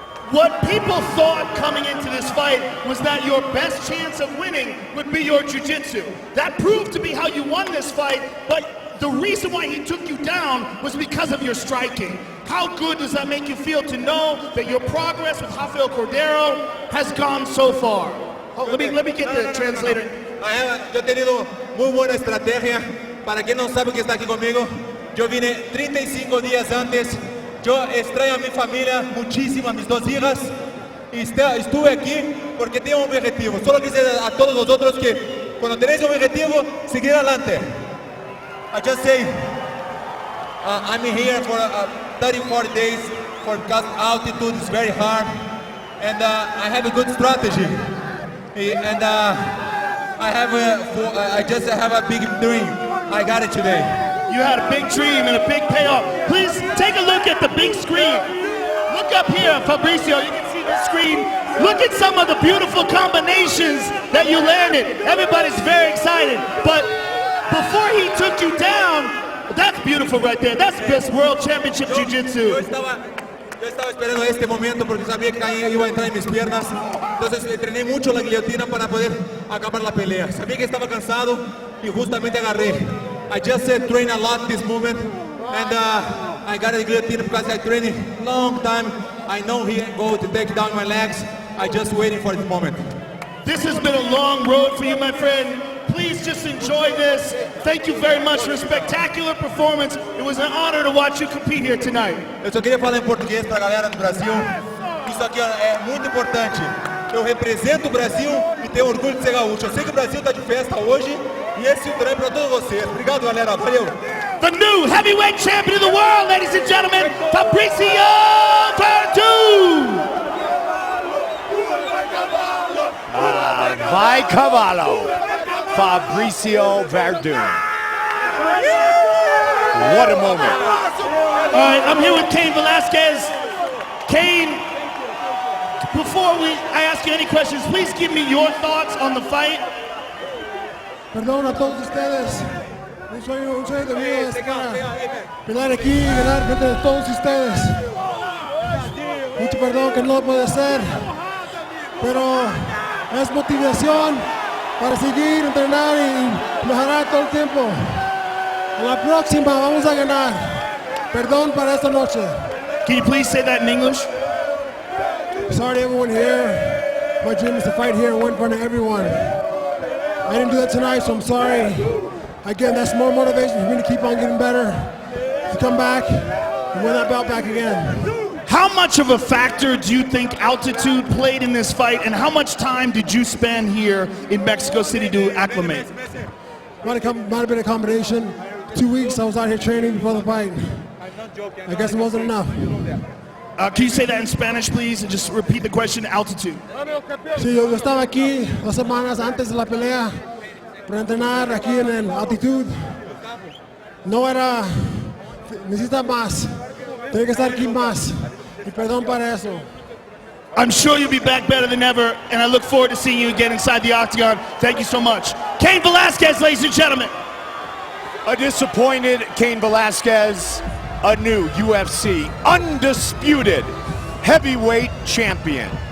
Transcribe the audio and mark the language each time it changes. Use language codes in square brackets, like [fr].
[en] What people thought coming into this fight was that your best chance of winning would be your jiu-jitsu. That proved to be how you won this fight, but the reason why he took you down was because of your striking. How good does that make you feel to know that your progress with Rafael Cordero has gone so far? Oh, let me get the translator. [es] Yo he tenido muy buena estrategia. Para quien no sabe que está aquí conmigo, yo vine 35 días antes. Yo extraño a mi familia muchísimo, a mis 2 hijas, y estuve aquí porque tengo un objetivo. Solo quise a todos vosotros que cuando tenéis un objetivo, seguir adelante. [en] I just say, I'm here for 30-40 days because altitude is very hard, and I have a good strategy, and I just have a big dream. I got it today. You had a big dream and a big payoff. Please take a look at the big screen. Look up here, Fabricio. You can see the screen. Look at some of the beautiful combinations that you landed. Everybody's very excited. But before he took you down, that's beautiful right there. That's best world championship jiu-jitsu. [es] Yo estaba esperando este momento porque sabía que Cain iba a entrar en mis piernas. Entonces entrené mucho la guillotina para poder acabar la pelea. Sabía que estaba cansado y justamente agarré. [en] I just trained a lot this movement, and I got a guillotine because I trained a long time. I know he ain't going to take down my legs. I just waiting for this moment. This has been a long road for you, my friend. Please just enjoy this. Thank you very much for a spectacular performance. It was an honor to watch you compete here tonight. [pt] Eu só queria falar em português para a galera do Brasil. Isso aqui é muito importante. Eu represento o Brasil e tenho orgulho de ser gaúcho. Eu sei que o Brasil está de festa hoje. E esse é para todos vocês. Obrigado, galera. Valeu. [en] The new heavyweight champion of the world, ladies and gentlemen, Fabricio Werdum. [pt] Vai Cavallo, Fabricio Werdum. [en] What a moment. All right, I'm here with Cain Velasquez. Cain, before I ask you any questions, please give me your thoughts on the fight. [es] Perdón a todos ustedes. Un sueño de vida es para pelear aquí y ganar frente de todos ustedes. Mucho perdón que no puede ser, pero es motivación para seguir, entrenar y mejorar todo el tiempo. En la próxima vamos a ganar. Perdón para esta noche. [en] Can you please say that in English? Sorry to everyone here. My dream is to fight here and win in front of everyone. I didn't do that tonight, so I'm sorry. Again, that's more motivation for me to keep on getting better, to come back and win that belt back again. How much of a factor do you think altitude played in this fight, and how much time did you spend here in Mexico City to acclimate? Might have been a combination. 2 weeks I was out here training before the fight. I guess it wasn't enough. Can you say that in Spanish, please, and just repeat the question, altitude? [es] Sí, yo estaba aquí 2 semanas antes de la pelea para entrenar aquí en el altitud. No era, necesita más, tengo que estar aquí más. Y perdón para eso. [en] I'm sure you'll be back better than ever, and I look forward to seeing you again inside the octagon. Thank you so much. Cain Velasquez, ladies and gentlemen. A disappointed Cain Velasquez, a new UFC undisputed heavyweight champion.